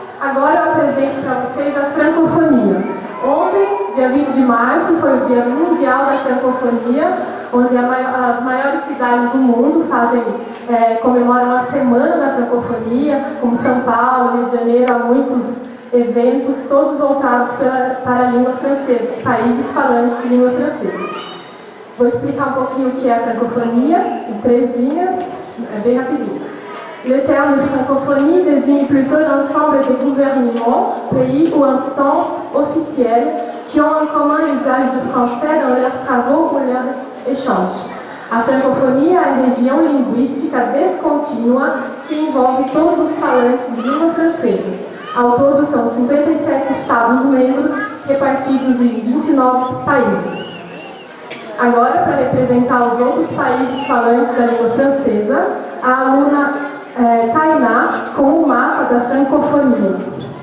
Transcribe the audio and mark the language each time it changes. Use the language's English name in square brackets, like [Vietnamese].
[Portuguese] Agora eu apresento para vocês a francofonia. Ontem, dia 20 de março, foi o Dia Mundial da Francofonia, onde as maiores cidades do mundo comemoram a Semana da Francofonia, como São Paulo, Rio de Janeiro, há muitos eventos, todos voltados para a língua francesa, os países falantes de língua francesa. Vou explicar um pouquinho o que é a francofonia, em 3 linhas, bem rapidinho. [French] Le terme francophonie désigne plutôt l'ensemble des gouvernements, pays ou instances officielles qui ont en commun l'usage du français dans leurs travaux ou leurs échanges. [Portuguese] A francofonia é a região linguística descontínua que envolve todos os falantes de língua francesa. Ao todo, são 57 Estados-membros repartidos em 29 países. Agora, para representar os outros países falantes da língua francesa, a aluna Tainá com o mapa da francofonia.